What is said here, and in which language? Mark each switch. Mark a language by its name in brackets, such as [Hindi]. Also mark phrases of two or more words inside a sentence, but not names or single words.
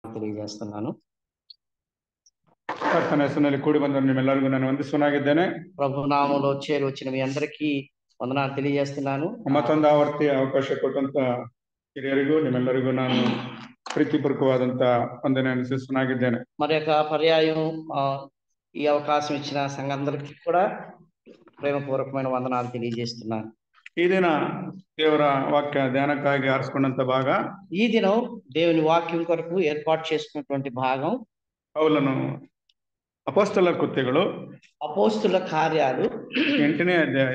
[Telugu] తెలియజేస్తున్నాను. [Kannada] ಪ್ರಾರ್ಥನೆಯಲ್ಲಿ ಕೂಡಿ ಬಂದ ನಿಮ್ಮೆಲ್ಲರಿಗೂ ನಾನು ವಂದಿಸುವನಾಗಿದ್ದೇನೆ. [Telugu] ప్రభు నామములో చేరి వచ్చిన మీ అందరికీ వందనాలు తెలియజేస్తున్నాను. [Kannada] ಮತ್ತೊಂದು ಆವರ್ತಿ ಅವಕಾಶ ಕೊಟ್ಟಂತ ಹಿರಿಯರಿಗೂ ನಿಮ್ಮೆಲ್ಲರಿಗೂ ನಾನು ಪ್ರೀತಿಪೂರ್ವಕವಾದಂತ ವಂದನೆಯನ್ನು ಸಲ್ಲಿಸುವನಾಗಿದ್ದೇನೆ. [Telugu] మరి యొక్క పర్యాయం ఈ అవకాశం ఇచ్చిన సంఘందరికీ కూడా ప్రేమపూర్వకమైన వందనాలు తెలియజేస్తున్నాను. [Kannada] ಈ ದಿನ ದೇವರ ವಾಕ್ಯ ಧ್ಯಾನಕ್ಕಾಗಿ ಆರಿಸಿಕೊಂಡಂತ ಭಾಗ, [Telugu] ఈ దినం దేవుని వాక్యం కొరకు ఏర్పాటు చేసుకున్నటువంటి భాగం [Kannada] ಪೌಲನು ಅಪೊಸ್ತಲರ ಕೃತ್ಯಗಳು [Telugu] అపోస్తుల కార్యాలు [Kannada] 8ನೇ ಅಧ್ಯಾಯ